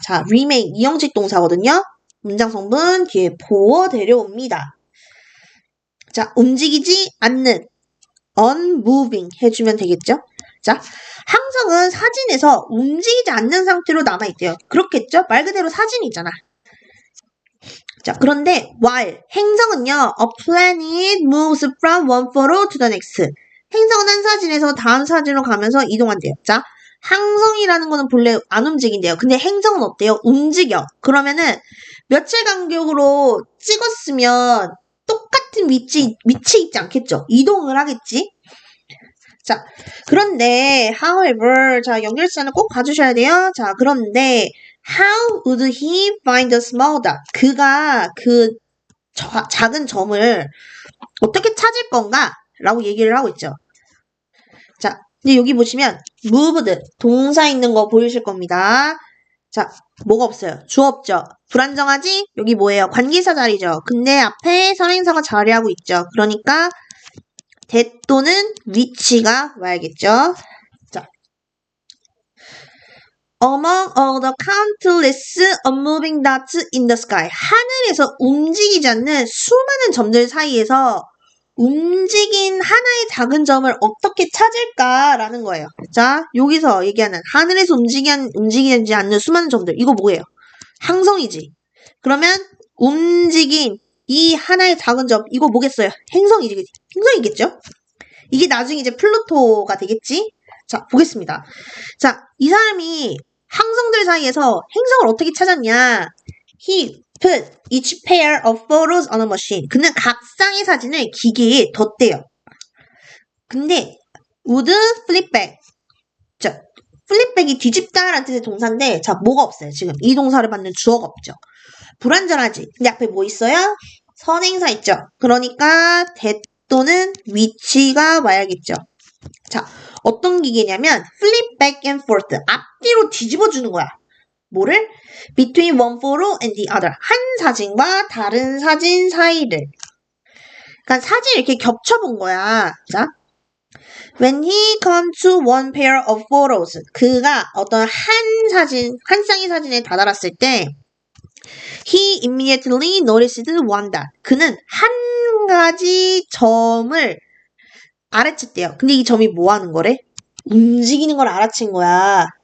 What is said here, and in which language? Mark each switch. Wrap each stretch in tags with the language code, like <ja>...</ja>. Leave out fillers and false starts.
<ko>자, remain, 이형식 동사거든요. 문장 성분 뒤에 보어 데려옵니다. 자, 움직이지 않는, unmoving 해주면 되겠죠? 자, 항성은 사진에서 움직이지 않는 상태로 남아있대요. 그렇겠죠? 말 그대로 사진이잖아. 자, 그런데</ko> <en>while</en> <ko>행성은요,</ko> <en>a planet moves from one photo to the next.</en> <ko>행성은 한 사진에서 다음 사진으로 가면서 이동한대요. 자, 항성이라는 거는 본래 안 움직인대요. 근데 행성은 어때요? 움직여. 그러면은 며칠 간격으로 찍었으면 똑같은 위치 있지 않겠죠? 이동을 하겠지? 자, 그런데 however, 자, 연결사는 꼭 봐주셔야 돼요. 자, 그런데</ko> <en>how would he find the small dot?</en> <ko>그가 그 작은 점을 어떻게 찾을 건가? 라고 얘기를 하고 있죠. 자, 근데 여기 보시면 moved, 동사 있는 거 보이실 겁니다. 자, 뭐가 없어요? 주어 없죠? 불안정하지? 여기 뭐예요? 관계사 자리죠. 근데 앞에 선행사가 자리하고 있죠. 그러니까 that 또는 which가 와야겠죠.</ko> <en>자, among all the countless unmoving dots in the sky.</en> <ko>하늘에서 움직이지 않는 수많은 점들 사이에서 움직인 하나의 작은 점을 어떻게 찾을까라는 거예요. 자, 여기서 얘기하는 하늘에서 움직이지 않는 수많은 점들. 이거 뭐예요? 항성이지. 그러면 움직인 이 하나의 작은 점. 이거 뭐겠어요? 행성이지. 행성이겠죠? 이게 나중에 이제 플루토가 되겠지? 자, 보겠습니다. 자, 이 사람이 항성들 사이에서 행성을 어떻게 찾았냐?</ko> <en>He put each pair of photos on a machine.</en> <ko>그는 각 쌍의 사진을 기계에 덧대요. 근데</ko> <en>would flip back.</en> <ko>자, flipback이 뒤집다라는 뜻의 동사인데 자, 뭐가 없어요. 지금 이 동사를 받는 주어가 없죠. 불완전하지. 근데 앞에 뭐 있어요? 선행사 있죠. 그러니까 that 또는 which가 와야겠죠. 자, 어떤 기계냐면</ko> <en>flip back and forth.</en> <ko>앞뒤로 뒤집어주는 거야. 뭐를?</ko> <en>Between one photo and the other.</en> <ko>한 사진과 다른 사진 사이를. 그러니까 사진을 이렇게 겹쳐본 거야.</ko> <en>자, when he comes to one pair of photos.</en> <ko>그가 어떤 한 사진, 한 쌍의 사진에 다다랐을 때</ko> <en>he immediately noticed one dot.</en> <ko>그는 한 가지 점을 알아챘대요. 근데 이 점이 뭐 하는 거래? 움직이는 걸 알아챈 거야.</ko>